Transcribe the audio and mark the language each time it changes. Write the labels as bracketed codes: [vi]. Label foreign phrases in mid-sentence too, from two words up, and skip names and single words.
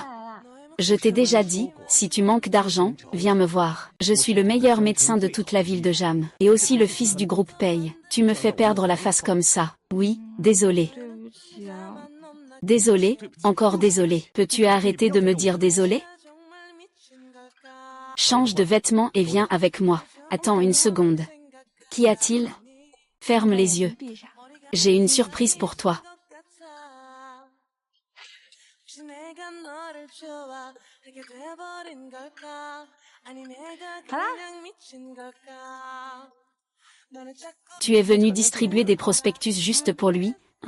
[fr] Je t'ai déjà dit, si tu manques d'argent, viens me voir. Je suis le meilleur médecin de toute la ville de Jam, et aussi le fils du groupe Paye. Tu me fais perdre la face comme ça. Oui, désolé. [zh] 对不起啊。 [fr] Désolé, encore désolé. Peux-tu arrêter de me dire désolé? Change de vêtements et viens avec moi. Attends une seconde. Qu'y a-t-il? Ferme les yeux. [zh] 闭上。 [fr] J'ai une surprise pour toi. Tu es venu distribuer des prospectus juste pour lui, hein?